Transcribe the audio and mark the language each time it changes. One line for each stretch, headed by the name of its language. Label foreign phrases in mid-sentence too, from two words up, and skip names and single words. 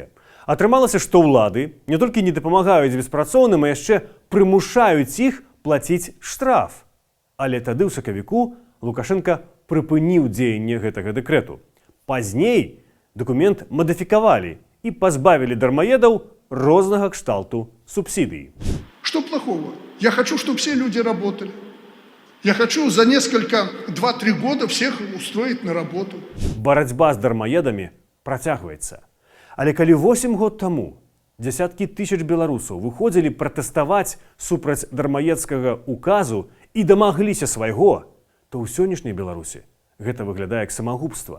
Belarusian: Атрымалася, што ўлады не толькі не дапамагаюць беспрацоўным, а яшчэ прымушаюць іх плаціць штраф. Але тады ў сакавіку Лукашенко прыпыніў дзеянне гэтага дэкрэту. Пазней дакумент мадыфікавалі і пазбавілі дармаедаў рознага кшталту субсідый.
Russian: Что плохого? Я хочу, чтобы все люди работали. Я хочу за несколько, 2-3 года всех устроить на работу.
Belarusian: Барацьба з дармаедамі працягваецца. Але калі 8 год таму дзясяткі тысяч беларусаў выходзілі пратэставаць супраць дармаедскага указу і дамагліся свайго, то ў сённяшняй Беларусі гэта выглядае як самагубства.